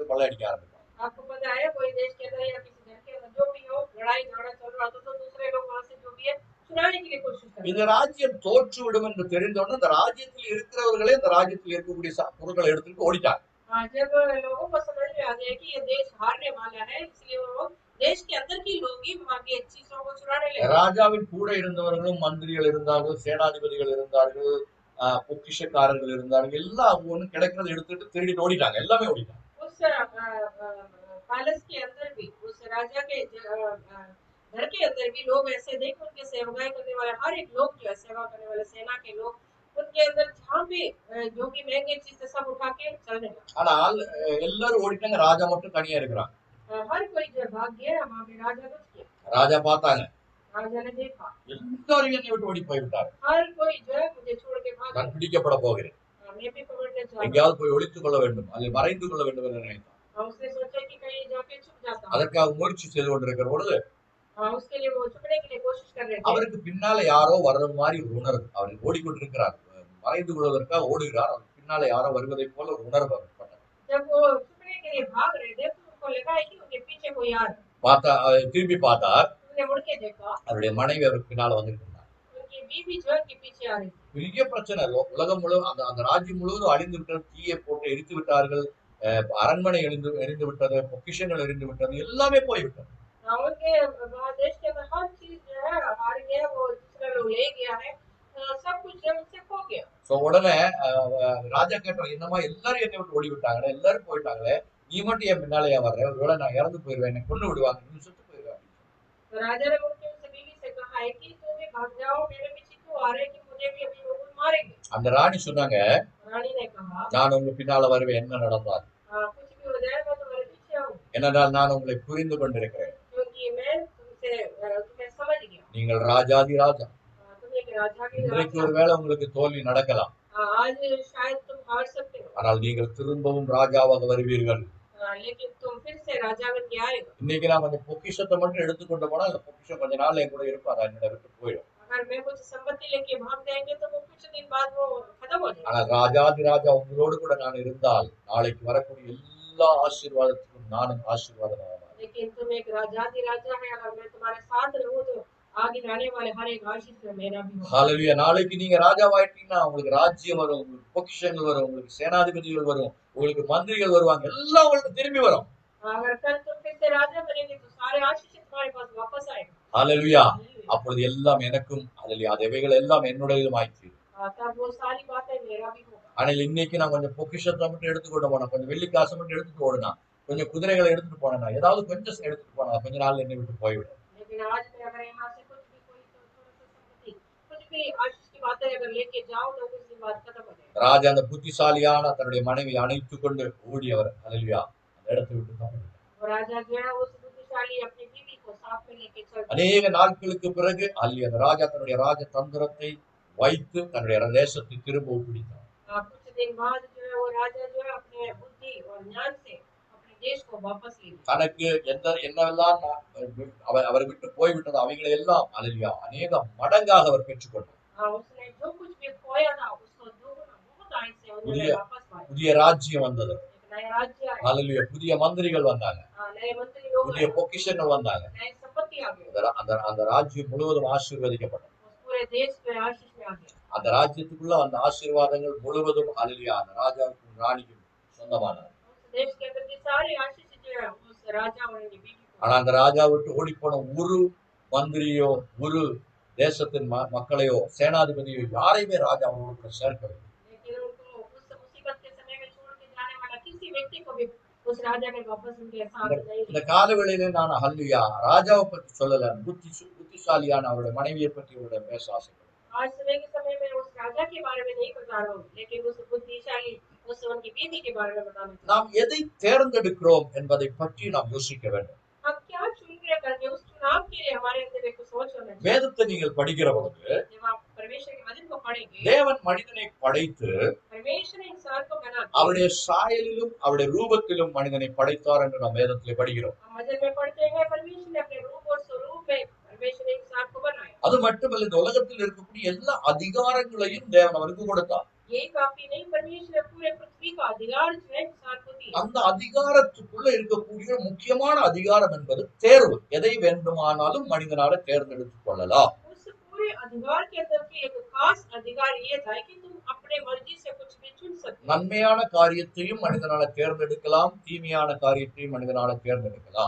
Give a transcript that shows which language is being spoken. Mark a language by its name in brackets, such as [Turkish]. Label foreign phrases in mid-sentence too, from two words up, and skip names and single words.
[Hindi] आपको पता है कोई देश के अंदर या किसी घर के अंदर जो भी हो लड़ाई झगड़ा चल रहा था तो दूसरे लोग वहां से जो भी है छुड़ाने के लिए कोशिश कर [Tamil] இந்த [Hindi] रहे थे। [Tamil] ராஜ்யம் தோற்று விடும் என்று தெரிந்தவுடனே இந்த ராஜ்யத்தில் இருக்கிறவர்களே இந்த ராஜ்யத்தில் இருக்கக்கூடிய பொருட்களை எடுத்துட்டு ஓடிட்டாங்க. [Hindi] जब लोगों को समझ में आ गया कि ये देश हारने वाला है, इसलिए वो देश के अंदर की लोग ही वहां की चीजों को चुराने लगे। [Tamil] ராஜாவின் கூட இருந்தவர்களும் மந்திரிகள் இருந்தார்கள், சேனாதிபதிகள் இருந்தார்கள், பொக்கிஷக்காரர்கள் இருந்தார்கள். எல்லாம் அவங்க ஒண்ணு கிடைக்கிறத எடுத்துட்டு திருடிட்டு ஓடிட்டாங்க. எல்லாமே ஓடிட்டாங்க. [Hindi] उस पैलेस के अंदर भी, उस राजा के घर के अंदर भी लोग ऐसे थे कि उनके सेवकाई करने वाले हर एक लोग जो है सेवा करने वाले सेना के लोग उनके अंदर जहाँ भी जो भी महंगे चीज थे सब उठा के चलने लगे। [Tamil] ஆனால் எல்லாரும் ஓடிட்டாங்க. ராஜா மட்டும் தனியா இருக்கிறாங்க. [Hindi] हर कोई जो भाग गया, वहां पे राजा बच गया। [Tamil] ராஜா பார்த்தாங்க, [Hindi] राजा ने देखा [Tamil] எல்லாரும் என்னை விட்டு ஓடி போய்விட்டார். [Hindi] हर कोई जो है मुझे छोड़ के भाग [Tamil] நான் பிடிக்கப்பட போகிறேன், [Hindi] मैं भी पकड़ने जा रहा [Tamil] எங்கேயாவது போய் ஒளித்துக் கொள்ள வேண்டும், அதில் மறைந்து கொள்ள வேண்டும் என்று நினைத்தார். [Hindi] हूँ। उसने सोचा कि कहीं जाके छुप जाता हूँ। [Tamil] அதற்காக முயற்சி செய்து கொண்டிருக்கிற பொழுது [Hindi] उसके लिए वो छुपने के लिए कोशिश कर रहे थे। [Tamil] அவருக்கு பின்னால யாரோ வர்றது மாதிரி ஒரு உணர்வு. அவர் ஓடிக்கொண்டிருக்கிறார், மறைந்து கொள்வதற்காக ஓடுகிறார். அவர் பின்னால யாரோ வருவதை போல ஒரு உணர்வு ஏற்பட்டது. [Hindi] जब वो छुपने के लिए भाग रहे थे तो उनको लगा है कि उनके पीछे कोई आ रहा है। [Tamil] பார்த்தா திரும்பி பார்த்தார், [Hindi] उन्होंने मुड़ के देखा, [Tamil] அவருடைய மனைவி அவருக்கு பின்னால வந்துட்டு இருந்தார். [Hindi] उनकी बीवी जो है उनके पीछे आ रही थी। [Tamil] பெரிய பிரச்சனை. உலகம் முழுவதும் அந்த அந்த ராஜ்யம் முழுவதும் அழிந்து விட்டது. தீயை போட்டு எரித்து விட்டார்கள். அரண்மனை எரிந்து விட்டது, பொக்கிஷங்கள் எரிந்து விட்டது, எல்லாமே போய்விட்டது. [Hindi] उनके देश के अंदर हर चीज जो है हार गया, वो दूसरा लोग ले गया है, सब कुछ जो है उनसे खो गया। [Tamil] சோ உடனே ராஜா கேட்டார், என்னமா எல்லாரும் என்னை விட்டு ஓடி விட்டாங்களே, எல்லாரும் போயிட்டாங்களே, நீ மட்டும் என் பின்னாலே ஏன் வர்ற? ஒருவேளை நான் இறந்து போயிருவேன், என்னை கொண்டு விடுவாங்க, நீ செத்து போயிருவேன். [Hindi] तो राजा ने उनके उस बीवी से कहा है कि तुम भी भाग जाओ, मेरे पीछे क्यों आ रहे कि मुझे भी अभी लोग मारेंगे। [Tamil] அந்த ராணி சொன்னாங்க, [Hindi] रानी ने कहा [Tamil] நான் உங்க பின்னால வருவேன், என்ன நடந்தால், [Hindi] कुछ भी हो जाए मैं तुम्हारे पीछे आऊँ, [Tamil] என்னென்றால் நான் உங்களை புரிந்து கொண்டிருக்கிறேன். [Hindi] क्योंकि मैं तुमसे तुम्हें समझ गया। [Tamil] நீங்கள் ராஜாதி ராஜா. [Hindi] तुम एक राजा के [Tamil] இன்றைக்கு [Hindi] राजा, [Tamil] ஒருவேளை உங்களுக்கு தோல்வி நடக்கலாம், [Hindi] आज शायद तुम हार सकते हो, [Tamil] ஆனால் நீங்கள் திரும்பவும் ராஜாவாக வருவீர்கள். [Hindi] लेकिन तुम फिर से राजा बन के आएगा। [Tamil] இன்னைக்கு நான் கொஞ்சம் பொக்கிஷத்தை மட்டும் எடுத்துக்கொண்டு போனா அந்த பொக்கிஷம் கொஞ்ச நாள் என் கூட இருக்கும், அதை என்னோட விட்டு போயிடும். [Hindi] अगर मैं कुछ संपत्ति लेके भाग जाएंगे तो वो कुछ दिन बाद वो खत्म हो जाएगा। [Tamil] ஆனால் ராஜாதி ராஜா உங்களோடு கூட நான் இருந்தால் நாளைக்கு வரக்கூடிய எல்லா ஆசீர்வாதத்துக்கும் நானும் ஆசீர்வாதமாக. [Hindi] लेकिन तुम एक राजाதி राजा है, अगर मैं तुम्हारे साथ रहूं तो आगे आने वाले हर एक आशीष में मेरा भी होगा। [Tamil] ஹல்லேலூயா. நாளைக்கு நீங்க ராஜாவாயிட்டீங்கன்னா உங்களுக்கு ராஜ்யம் வரும், உங்களுக்கு பொக்கிஷங்கள் வரும், உங்களுக்கு சேனாதிபதிகள் வரும், உங்களுக்கு மந்திரிகள் வருவாங்க, எல்லாம் உங்களுக்கு திரும்பி வரும். [Hindi] अगर कल तुम फिर से राजा बनेंगे तो सारे आशीष तुम्हारे पास वापस आएगा। [Tamil] ஹல்லேலூயா. அப்பொழுது எல்லாம் எனக்கும், ஹல்லேலூயா, அவைகள் எல்லாம் என்னுடையதும் ஆயிற்று. [Hindi] तब वो सारी बातें मेरा भी होगा। [Tamil] ஆனால் இன்னைக்கு நான் கொஞ்சம் பொக்கிஷத்தை மட்டும் எடுத்துக்கொண்டு போனேன், கொஞ்சம் வெள்ளி காசை மட்டும் எடுத்துட்டு ஓடுனா, கொஞ்சம் குதிரைகளை எடுத்துட்டு போனேன்னா, ஏதாவது கொஞ்சம் எடுத்துட்டு போனா கொஞ்ச நாள் என்னை விட்டு போய்விடும். [Hindi] लेकिन आज मैं अगर यहाँ से कुछ भी कोई थोड़ा सा संपत्ति कुछ भी आशीष की बातें अगर लेके जाऊं तो कुछ दिन बाद खत्म हो जाएगा। [Tamil] ராஜா அந்த புத்திசாலியான தன்னுடைய மனைவியை அணைத்துக் கொண்டு ஓடியவர், ஹல்லேலூயா, அந்த இடத்தை விட்டு தப்பிவிட்டார். [Hindi] और राजा जो है उस बुद्धिशाली अपनी बीवी को साथ में लेके चल [Tamil] அநேக நாட்களுக்கு பிறகு ஹல்லேலூயா, அந்த ராஜா தன்னுடைய ராஜ தந்திரத்தை வைத்து தன்னுடைய தேசத்தை திரும்ப ஒப்பிடித்தார். [Hindi] कुछ दिन बाद जो है वो राजा जो है अपने बुद्धि और ज्ञान से अपने देश को वापस ले लिया। [Tamil] தனக்கு என்னவெல்லாம் அவர் விட்டு போய்விட்டது அவைகளை எல்லாம் ஹல்லேலூயா அநேக மடங்காக அவர் பெற்றுக்கொண்டார். [Hindi] उसने जो कुछ भी खोया था उसको दोगुना बहुत आय से उन्होंने वापस पाया। [Tamil] புதிய ராஜ்யம் வந்தது, [Hindi] एक नया राज्य आया, [Tamil] ஹல்லேலூயா, புதிய மந்திரிகள் வந்தாங்க, [Hindi] नए मंत्री लोग [Tamil] புதிய [Hindi] आए, [Tamil] பொக்கிஷங்கள் வந்தாங்க. [Hindi] नई संपत्ति आ गई, [Tamil] அந்த ராஜ்யம் முழுவதும் ஆசீர்வதிக்கப்பட்டது. [Hindi] उस पूरे देश में आशीष में आ गया। [Tamil] அந்த ராஜ்யத்துக்குள்ள அந்த ஆசீர்வாதங்கள் முழுவதும் ஹல்லேலூயா அந்த ராஜாவுக்கும் ராணிக்கும் சொந்தமானது. [Hindi] उस देश के अंदर की सारी आशीष जो है उस राजा और उनकी बीवी को। [Tamil] ஆனா அந்த ராஜா விட்டு ஓடிப்போன ஒரு மந்திரியோ ஒரு தேசத்தின் மக்களையோ சேனாதிபதியோ யாரையுமே ராஜா அவரோடு சேர்க்கவில்லை. [Hindi] लेकिन उनको उस मुसीबत के समय में छोड़ के जाने वाला किसी व्यक्ति को भी उस राजा ने वापस उनके साथ नहीं [Tamil] இந்த [Hindi] लिया। [Tamil] காலவேளையில நான் ஹல்லேலூயா ராஜாவை பற்றி சொல்லல, புத்திசாலியான அவருடைய மனைவியை பற்றி அவருடைய பேச ஆசைப்படுறேன். [Hindi] आज सुबह के समय में उस राजा के बारे में नहीं बता रहा हूँ, लेकिन उस बुद्धिशाली उस उनकी बीवी के बारे में बताना चाहता हूँ। [Tamil] நாம் எதை தேர்ந்தெடுக்கிறோம் என்பதை பற்றி நாம் யோசிக்க வேண்டும். [Hindi] हम क्या चुन रहे करके उस चुनाव के लिए हमारे अंदर एक सोच होना चाहिए। [Tamil] வேதத்தை நீங்கள் படிக்கிற பொழுது [Hindi] जब आप परमेश्वर के वचन को पढ़ेंगे, [Tamil] தேவன் மனிதனை படைத்து [Hindi] परमेश्वर ने इंसान को बना [Tamil] அவருடைய சாயலிலும் அவருடைய ரூபத்திலும் மனிதனை படைத்தார் என்று நாம் வேதத்திலே படிக்கிறோம். [Hindi] हम वचन में पढ़ते हैं परमेश्वर ने अपने रूप और स्वरूप में परमेश्वर ने इंसान को बनाया। [Tamil] அது மட்டுமல்ல, இந்த உலகத்தில் இருக்கக்கூடிய எல்லா அதிகாரங்களையும் தேவன் அவருக்கு கொடுத்தார். [Hindi] यही काफी नहीं, परमेश्वर ने पूरे पृथ्वी का अधिकार जो है इंसान को दिया। [Tamil] அந்த அதிகாரத்துக்குள்ள இருக்கக்கூடிய முக்கியமான அதிகாரம் என்பது தேர்வு. எதை வேண்டுமானாலும் மனிதனால தேர்ந்தெடுத்துக் கொள்ளலாம். [Hindi] उस पूरे अधिकार के अंदर की एक खास अधिकार ये था कि तुम अपने मर्जी से कुछ भी चुन सकते हो। [Tamil] நன்மையான காரியத்தையும் மனிதனால தேர்ந்தெடுக்கலாம், தீமையான காரியத்தையும் மனிதனால தேர்ந்தெடுக்கலாம்.